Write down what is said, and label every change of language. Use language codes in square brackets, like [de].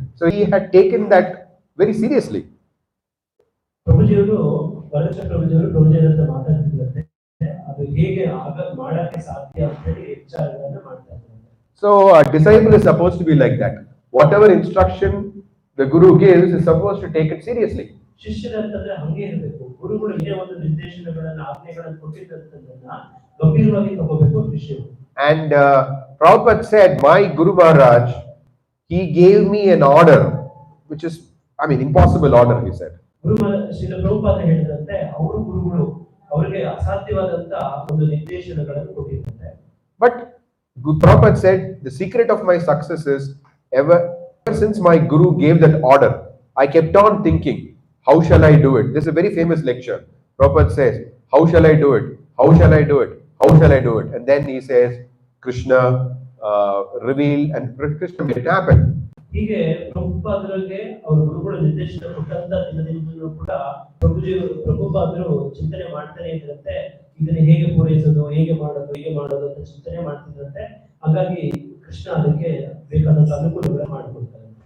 [en] So he had taken that very seriously. [kn] ಪ್ರಭುಜಿಯವರು ವರದಕ್ಷಿಣ ಪ್ರಭುಜಿಯವರ ಹತ್ರ ಮಾತಾಡ್ತಿದ್ರಂತೆ, ಅದು ಹೇಗೆ ಮಾಡಕ್ಕೆ ಸಾಧ್ಯ ಅಂತ ಹೇಳಿ ವಿಚಾರಗಳನ್ನ ಮಾಡ್ತಾ ಇದ್ದಾರೆ. [en] So a disciple is supposed to be like that. Whatever instruction the guru gives is supposed to take it seriously. [kn] ಶಿಷ್ಯರಂತಂದ್ರೆ ಹಂಗೆ ಇರಬೇಕು. ಗುರುಗಳು ಏನೇ ಒಂದು ನಿರ್ದೇಶನಗಳನ್ನ ಆಜ್ಞೆಗಳನ್ನು ಕೊಟ್ಟಿದ್ದನ್ನ ಗಂಭೀರವಾಗಿ ತಗೋಬೇಕು ಶಿಷ್ಯರು. [en] And Prabhupada said, my Guru Maharaj, he gave me an order, which is, I mean, impossible order, he said. [kn] Srila Prabhupada ಹೇಳಿದಂತೆ ಅವರು ಗುರುಗಳು ಅವರಿಗೆ ಅಸಾಧ್ಯವಾದಂತ ಒಂದು ನಿರ್ದೇಶನಗಳನ್ನು ಕೊಟ್ಟಿದ್ದಂತೆ. [en] But Prabhupada said, the secret of my success is ever since my guru gave that order, I kept on thinking, how shall I do it? This is a very famous lecture. Prabhupada says, how shall I do it? How shall I do it? How shall I do it? And then he says, Krishna revealed and Krishna made it happen. [kn] ಹೀಗೆ ಪ್ರಭುಪಾದರಿಗೆ ಅವರ ಗುರುಗಳು ನಿರ್ದೇಶನ ಕೊಟ್ಟಂತ ದಿನದಿಂದಲೂ ಕೂಡ ಪ್ರಭುಪಾದರು ಚಿಂತನೆ ಮಾಡ್ತಾನೆ ಇದ್ರಂತೆ, ಇದನ್ನ ಹೇಗೆ ಪೂರೈಸೋದು, ಹೇಗೆ ಮಾಡೋದು ಅಂತ ಚಿಂತನೆ ಮಾಡ್ತಿದ್ರಂತೆ. ಹಾಗಾಗಿ ಕೃಷ್ಣ ಅದಕ್ಕೆ ಬೇಕಾದಂತ ಅನುಕೂಲಗಳನ್ನ ಮಾಡಿಕೊಡ್ತಾರೆ.